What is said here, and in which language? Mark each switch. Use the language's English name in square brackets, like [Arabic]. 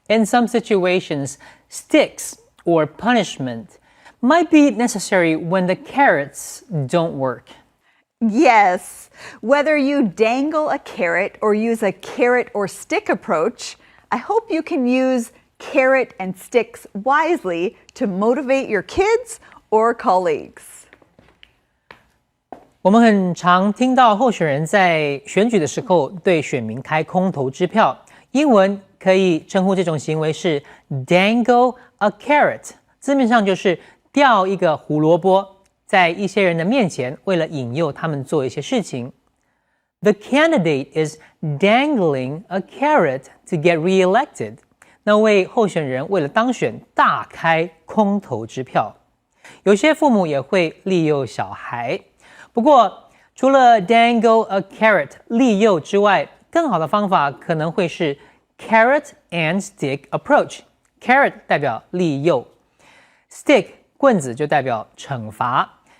[English] In some situations, sticks or punishment might be necessary when the carrots don't work. Yes, whether you dangle a carrot or use a carrot or stick approach, I hope you can use carrot and sticks wisely to motivate your kids or colleagues. [Chinese] 我们很常听到候选人在选举的时候对选民开空头支票，英文可以称呼这种行为是 dangle a carrot， 字面上就是吊一个胡萝卜在一些人的面前，为了引诱他们做一些事情。 [English] The candidate is dangling a carrot to get re-elected。 [Chinese] 那位候选人为了当选大开空头支票。有些父母也会利诱小孩。不过，除了 dangle a carrot 利诱之外，更好的方法可能会是 carrot and stick approach。carrot 代表利诱 ，stick 棍子就代表惩罚。